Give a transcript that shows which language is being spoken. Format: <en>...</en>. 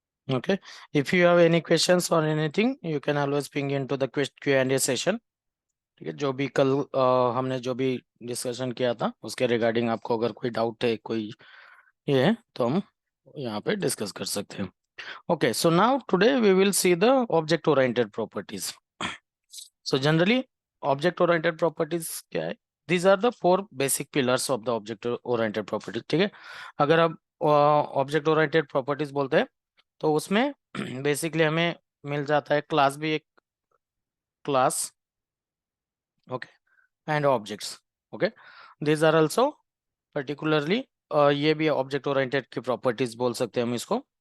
<en>Okay, if you have any questions or anything, you can always ping into the Q&A session.</en> <hi>ठीक है, जो भी कल हमने जो भी डिस्कशन किया था उसके रिगार्डिंग आपको अगर कोई डाउट है, कोई ये है, तो हम यहाँ पे डिस्कस कर सकते हैं.</hi> <en>Okay, so now today we will see the object oriented properties. So generally object oriented properties</en> <hi>क्या है?</hi> <en>These are the four basic pillars of the object oriented properties.</en> <hi>ठीक है, अगर आप ऑब्जेक्ट ओरिएंटेड प्रॉपर्टीज बोलते हैं तो उसमें बेसिकली हमें मिल जाता है क्लास भी एक class, okay, and objects. Okay,</hi> <en>these are also particularly</en> <hi>ये भी ऑब्जेक्ट ओरिएंटेड की प्रॉपर्टीज बोल सकते हैं हम इसको.</hi>